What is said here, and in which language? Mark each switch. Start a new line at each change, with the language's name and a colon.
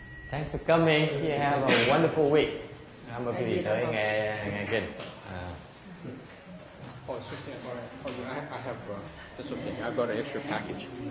English: Thanks for coming. You have a wonderful week.
Vietnamese: Cảm ơn quý vị tới nghe kinh.
English: Oh, it's okay. All right. Oh, I have. That's okay. I got an extra package.